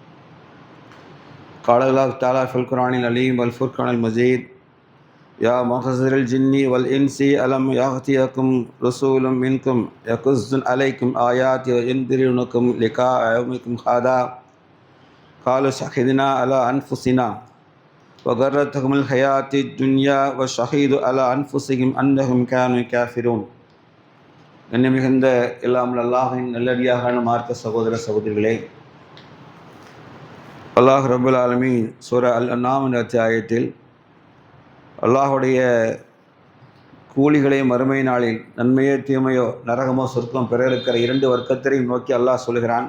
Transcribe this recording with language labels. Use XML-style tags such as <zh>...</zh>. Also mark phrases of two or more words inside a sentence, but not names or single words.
<ar>قال الله تعالى في القرآن العليم والفرقان المجيد يا معشر الجن والإنس ألم يأتكم رسول منكم يقص عليكم آياتي وينذرونكم لقاء يومكم هذا قالوا شهدنا على أنفسنا وغرتهم الحياة الدنيا وشهدوا على أنفسهم أنهم كانوا كافرون.</ar> <ta>மிகுந்த எல்லாம் அல்லாஹ்வின் நல்லடியாரான மார்க்க சகோதர சகோதரிகளே,</ta> <ar>الله رب العالمين</ar> <ta>சூரா அல்-அன்ஆம் என்ற அத்தியாயத்தில் அல்லாஹுடைய கூலிகளை மறுமை நாளில் நன்மையோ தீமையோ நரகமோ சொர்க்கம் பெற இருக்கிற இரண்டு வர்க்கத்தினையும் நோக்கி அல்லாஹ் சொல்கிறான்.</ta>